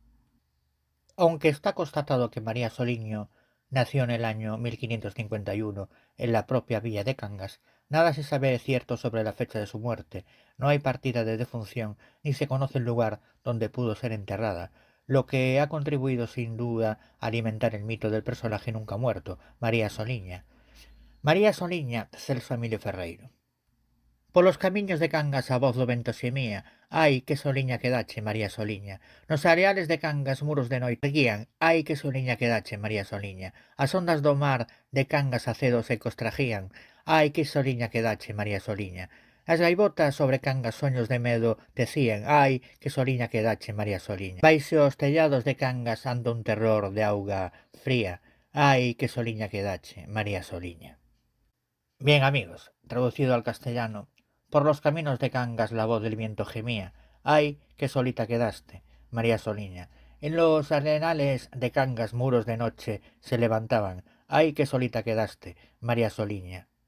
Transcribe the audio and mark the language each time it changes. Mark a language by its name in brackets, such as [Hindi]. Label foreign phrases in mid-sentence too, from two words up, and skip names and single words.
[Spanish] Aunque está constatado que María Soliño nació en el año 1551 en la propia villa de Cangas, nada se sabe de cierto sobre la fecha de su muerte. No hay partida de defunción ni se conoce el lugar donde pudo ser enterrada, lo que ha contribuido sin duda a alimentar el mito del personaje nunca muerto, María Soliña. [Galician] María Soliña, Celso Emilio Ferreiro. Por los camiños de Cangas a voz do vento xemía, ai que soliña quedache, María Soliña. Nos areales de Cangas muros de noite guían, ai que soliña quedache, María Soliña. As ondas do mar de Cangas a cedo se costrajían, ai que soliña quedache, María Soliña. As gaivotas sobre Cangas soños de medo decían, ai que soliña quedache, María Soliña. Baixo os tellados de Cangas anda un terror de auga fría, ai que soliña quedache, María Soliña. [Spanish] Bien amigos, traducido al castellano, por los caminos de Cangas la voz del viento gemía, ay, qué solita quedaste, María Soliña. En los arenales de Cangas muros de noche se levantaban, ay, qué solita quedaste, María Soliña.